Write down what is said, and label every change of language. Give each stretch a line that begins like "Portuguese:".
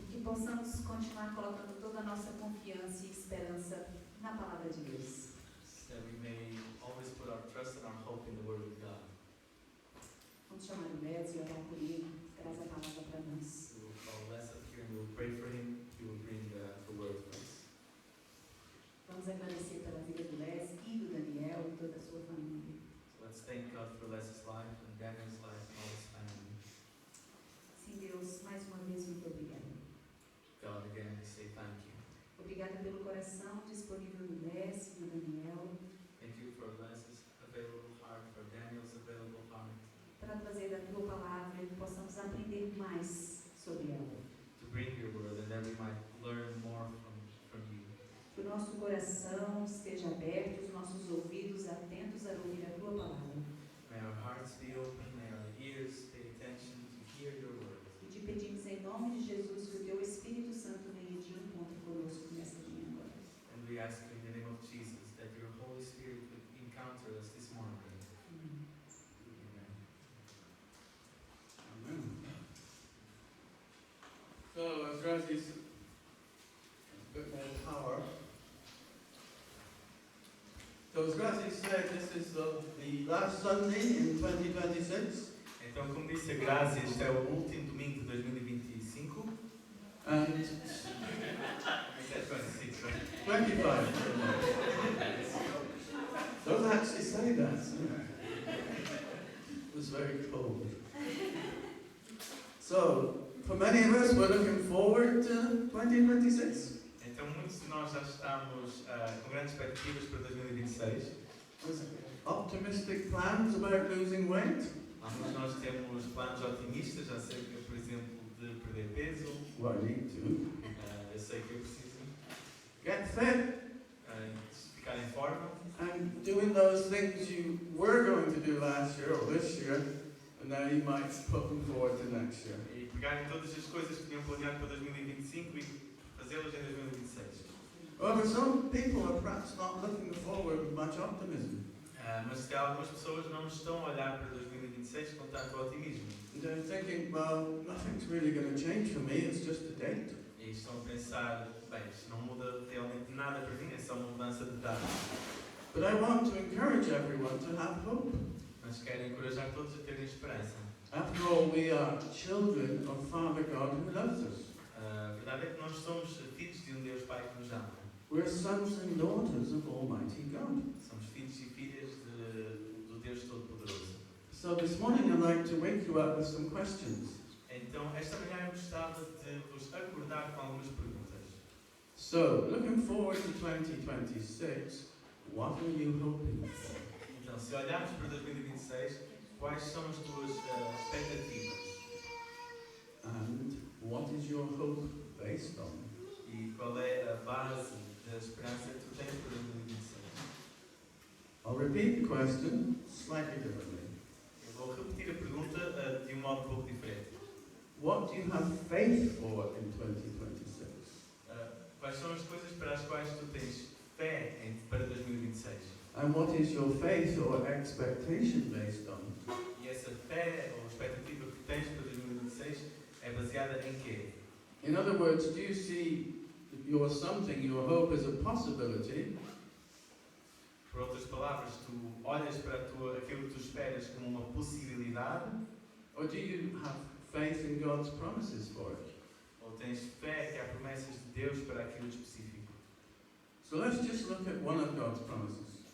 Portuguese: possamos continuar colocando toda a nossa confiança e esperança na palavra de Deus.
English: That we may always put our trust and our hope in the Word of God.
Portuguese: Vamos chamar o Les e orar por ele, traz a palavra para nós.
English: We will call Les up here and we will pray for him. He will bring the Word for us.
Portuguese: Vamos agradecer pela vida do Les e do Daniel e toda a sua família.
English: So let's thank God for Les's life and Daniel's life and all his family.
Portuguese: Sim, Deus, mais uma vez, muito obrigada.
English: God, again, we say thank you.
Portuguese: Obrigada pelo coração disponível do Les e do Daniel
English: Thank you for Les's available heart, for Daniel's available heart,
Portuguese: para trazer da tua palavra e que possamos aprender mais sobre ela.
English: to bring your Word and that we might learn more from you.
Portuguese: Que o nosso coração esteja aberto, os nossos ouvidos atentos a ouvir a tua palavra.
English: May our hearts be open, may our ears pay attention to hear your Word.
Portuguese: E te pedimos em nome de Jesus que o teu Espírito Santo venha de encontro conosco nesta manhã agora.
English: And we ask you in the name of Jesus that your Holy Spirit would encounter us this morning.
Portuguese: Amém.
English: Amen. Amen. So, as Raji's a bit more power. So, as Raji said, this is the last Sunday in 2026.
Portuguese: Então, como disse a Grazi, este é o último domingo de 2025.
English: And It's at 26, right? 25. Don't actually say that. It was very cold. So, for many of us, we're looking forward to 2026.
Portuguese: Então, muitos de nós já estamos com grandes expectativas para 2026.
English: Optimistic plans about losing weight.
Portuguese: Alguns de nós temos planos otimistas acerca, por exemplo, de perder peso.
English: Well, I need to.
Portuguese: Eu sei que eu preciso
English: Get fit.
Portuguese: Ficar em forma.
English: And doing those things you were going to do last year or this year, and now you might put them forward to next year.
Portuguese: E pegarem todas as coisas que tinham planeado para 2025 e fazê-las em 2026.
English: However, some people are perhaps not looking forward with much optimism.
Portuguese: Mas se algumas pessoas não estão a olhar para 2026 com tanto otimismo.
English: They're thinking, well, nothing's really going to change for me, it's just a date.
Portuguese: E estão a pensar, bem, isto não muda realmente nada para mim, é só uma mudança de data.
English: But I want to encourage everyone to have hope.
Portuguese: Mas quero encorajar todos a terem esperança.
English: After all, we are children of Father God who loves us.
Portuguese: A verdade é que nós somos filhos de um Deus Pai que nos ama.
English: We're sons and daughters of Almighty God.
Portuguese: Somos filhos e filhas do Deus Todo-Poderoso.
English: So this morning I'd like to wake you up with some questions.
Portuguese: Então, esta manhã eu gostava de vos acordar com algumas perguntas.
English: So, looking forward to 2026, what are you hoping for?
Portuguese: Então, se olharmos para 2026, quais são as tuas expectativas?
English: And what is your hope based on?
Portuguese: E qual é a base da esperança que tu tens para 2026?
English: I'll repeat the question slightly differently.
Portuguese: Eu vou repetir a pergunta de um modo um pouco diferente.
English: What do you have faith for in 2026?
Portuguese: Quais são as coisas para as quais tu tens fé para 2026?
English: And what is your faith or expectation based on?
Portuguese: E essa fé ou expectativa que tens para 2026 é baseada em quê?
English: In other words, do you see your something, your hope as a possibility?
Portuguese: Por outras palavras, tu olhas para aquilo que tu esperas como uma possibilidade?
English: Or do you have faith in God's promises for it?
Portuguese: Ou tens fé que há promessas de Deus para aquilo específico?
English: So let's just look at one of God's promises.